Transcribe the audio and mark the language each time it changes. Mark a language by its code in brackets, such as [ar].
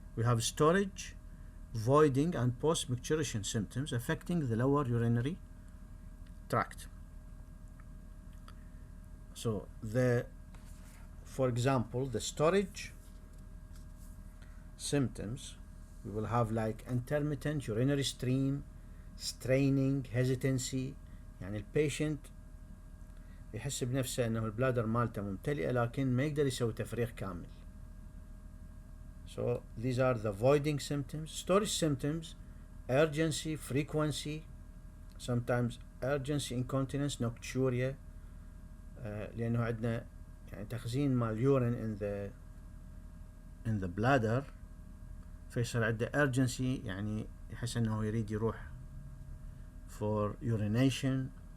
[en] We have storage, voiding and post-micturition symptoms affecting the lower urinary tract. So for example, the storage symptoms, we will have like intermittent urinary stream, straining, hesitancy. [ar] يعني البيشنت يحس بنفسه انه البلادر مالته ممتلئة لكن ما يقدر يسوي تفريغ كامل. [en] So these are the voiding symptoms. Storage symptoms, urgency, frequency, sometimes urgency, incontinence, nocturia, [ar] لأنه عندنا يعني تخزين مال [en] urine in the bladder، [ar] فيصير عنده [en] urgency، [ar] يعني يحس أنه يريد يروح [en] for urination.